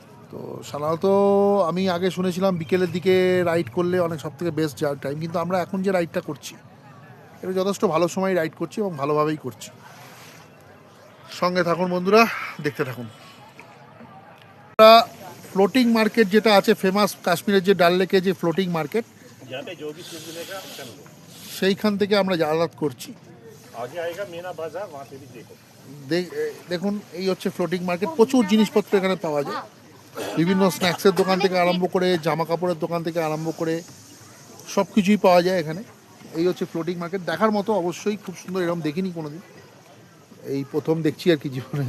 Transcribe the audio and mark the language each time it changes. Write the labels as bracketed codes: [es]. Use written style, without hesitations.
[bn] তো সাধারণত আমি আগে শুনেছিলাম বিকেলের দিকে রাইড করলে অনেক সব থেকে বেস্ট যাওয়ার টাইম, কিন্তু আমরা এখন যে রাইডটা করছি এটা যথেষ্ট ভালো সময় রাইড করছি এবং ভালোভাবেই করছি। সঙ্গে থাকুন বন্ধুরা, দেখতে থাকুন। আমরা ফ্লোটিং মার্কেট যেটা আছে ফেমাস, কাশ্মীরের যে ডাল লেকে যে ফ্লোটিং মার্কেট, [hi] यहाँ पे जो भी चीज मिलेगा कर लो। [bn] সেইখান থেকে আমরা যাতায়াত করছি। [hi] आगे आएगा मीना बाजार, वहाँ पे भी देखो। [bn] দেখুন এই হচ্ছে ফ্লোটিং মার্কেট, প্রচুর জিনিসপত্র এখানে পাওয়া যায়। বিভিন্ন স্ন্যাক্সের দোকান থেকে আরম্ভ করে জামা কাপড়ের দোকান থেকে আরম্ভ করে সব কিছুই পাওয়া যায় এখানে। এই হচ্ছে ফ্লোটিং মার্কেট, দেখার মতো অবশ্যই, খুব সুন্দর, এরকম দেখিনি কোনোদিন, এই প্রথম দেখছি আর কি জীবনে।